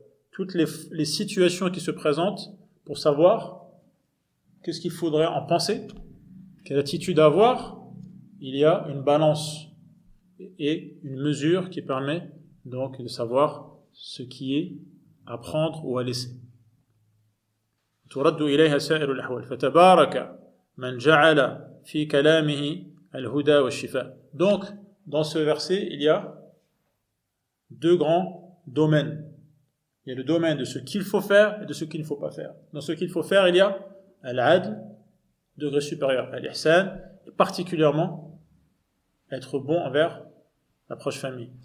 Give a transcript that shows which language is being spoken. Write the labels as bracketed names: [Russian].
[French] Toutes les situations qui se présentent pour savoir qu'est-ce qu'il faudrait en penser, quelle attitude avoir, il y a une balance et une mesure qui permet donc de savoir ce qui est à prendre ou à laisser. [Arabic] ترد إليها سائر الأحوال فتبارك من جعل في كلامه الهدى والشفاء. [French] Donc dans ce verset il y a deux grands domaines. Il y a le domaine de ce qu'il faut faire et de ce qu'il ne faut pas faire. Dans ce qu'il faut faire il y a al-adl, degré supérieur, al-ihsan, et particulièrement être bon envers la proche famille.